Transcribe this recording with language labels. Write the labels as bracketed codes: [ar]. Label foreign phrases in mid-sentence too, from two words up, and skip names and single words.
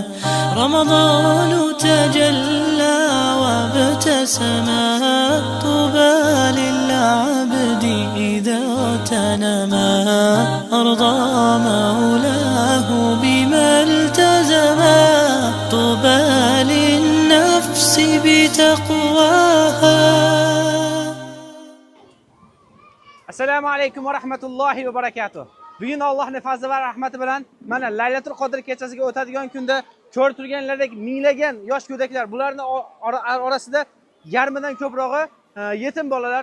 [ar] رمضان تجلى وابتسما، طوبى للعبد إذا تنما. أرضى مولاه بما التزما، طوبى للنفس بتقواها. السلام عليكم و رحمة الله و بركاته. [uz] Bugun Allohning fazli va rahmati bilan mana Laylatul Qadr kechasiga o'tadigan kunda ko'rib turganlaridek minglagan yosh go'daklar, bularning orasida yarmidan ko'prog'i yetim bolalar.